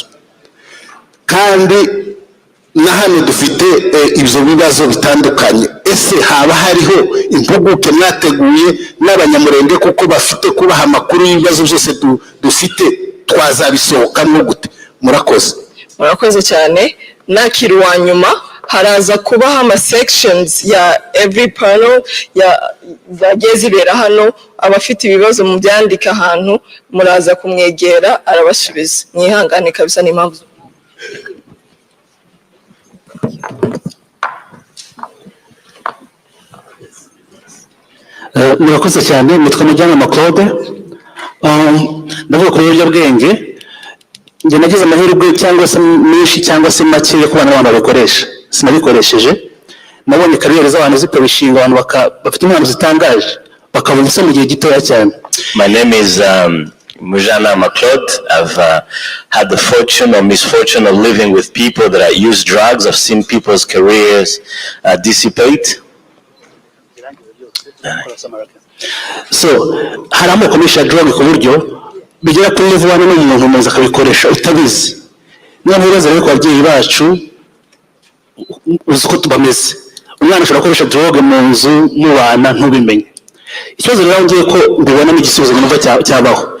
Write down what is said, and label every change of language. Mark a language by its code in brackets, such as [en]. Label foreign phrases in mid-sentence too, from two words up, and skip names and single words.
[rw] Kandi na hano dufite ibyo bibazo bitandukanye. Ese haba hariho impuguke mwateguye n'abanyamurenge kuko bafite kubaha amakuru y'ibibazo byose dufite twazabisohokamo gute? Murakoze. Murakoze cyane. Nakiri wa nyuma haraza kubaho ama sections ya [en] every panel [rw] zagiye zibera hano, abafite ibibazo mu byandika ahantu muraza kumwegera arabasubiza. Mwihangane kabisa n'impamvu. Murakoze cyane. Nitwa Mujyanama Claude. Ndavuga ku biyobyabwenge. Njye nagize amahirwe cyangwa se menshi cyangwa se make yo kubana n'abantu babikoresha. Sinabikoresheje. Nabonye kariyeri z'abantu zikabishinga, abantu bafite impano zitangaje bakabona isa mu gihe gitoya cyane. [en] My name is Mujyanama Claude. I've had the fortune or misfortune of living with people that use drugs. I've seen people's careers dissipate. [rw] So hari amoko menshi ya drug ku buryo bigera kuri [en] level one [rw] n'umuntu umaze akabikoresha utabizi. Niyo ntibaza rero ku babyeyi bacu uzi ko tubameze. Umwana ashobora gukoresha drug mu nzu mubana ntubimenye. Ikibazo rero ngiye ko mbibona n'igisubizo numva cyabaho.